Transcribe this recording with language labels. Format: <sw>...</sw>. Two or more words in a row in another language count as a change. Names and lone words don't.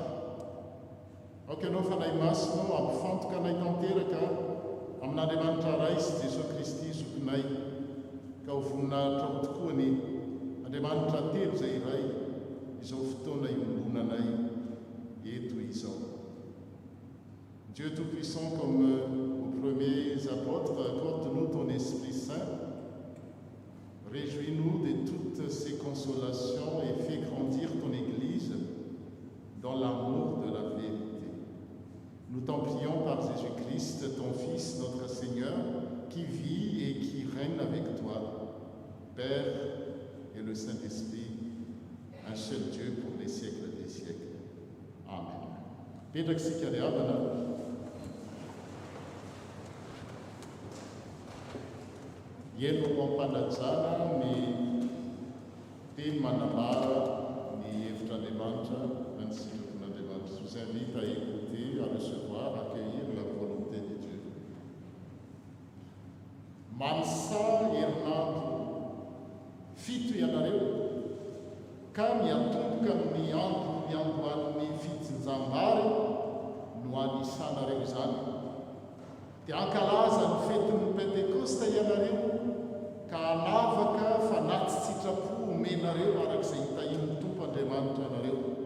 <mg>Aoka ianao fanahy masinao ampifantoka anay tanteraka amin'Andriamanitra ray sy Jesosy Kristy zokinay ka ho voninahitra ho tokoa ny Andriamanitra telo zay iray izao fotoana iombonanay eto izao.</mg> <fr>Dieu Tout-Puissant, comme aux premiers apôtres, accorde-nous ton Esprit Saint. Réjouis-nous de toutes ces consolations et fais grandir ton Église dans l'amour de la vérité. Nous t'en prions par Jésus-Christ, ton Fils, notre Seigneur, qui vit et qui règne avec toi, Père et le Saint-Esprit, un seul Dieu pour les siècles des siècles. Amen. Peter Sikariabana.</fr> <mg>Yelo mampanajana ny teny manambara ny hevitr'Andriamanitra na ny sitrapon'Andriamanitra.</mg> <fr>Je vous invite à écouter, à recevoir, à accueillir la volonté de Dieu.</fr> <mg>Mansa herinandro fito ianareo ka miatomboka amin'ny andro miandohan'ny fitsinjam-bary no anisanareo izany. Dia ankalaza ny fetin'ny Pentekosta ianareo ka hanavaka fanaty sitrapo omenareo arak'izay hitahin'ny Tompo Andriamanitra anareo.</mg>